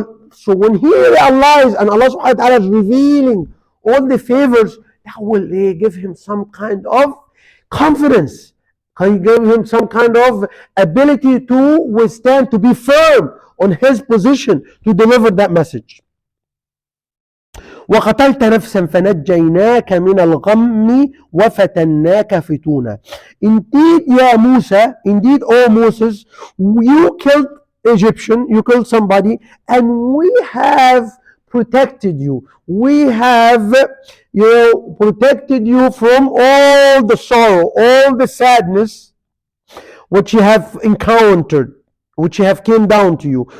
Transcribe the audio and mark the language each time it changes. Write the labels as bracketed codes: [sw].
[en] So when he realized, and Allah subhanahu wa ta'ala is revealing all the favors, that will give him some kind of confidence. He gave him some kind of ability to withstand, to be firm on his position to deliver that message. [ar] وقتلت نفسا فنجيناك من الغم وفتناك فتونا. [en] Indeed, yeah, Musa, indeed, oh Moses, you killed Egyptian, you killed somebody, and we have protected you. We have, protected you from all the sorrow, all the sadness which you have encountered, which you have came down to you.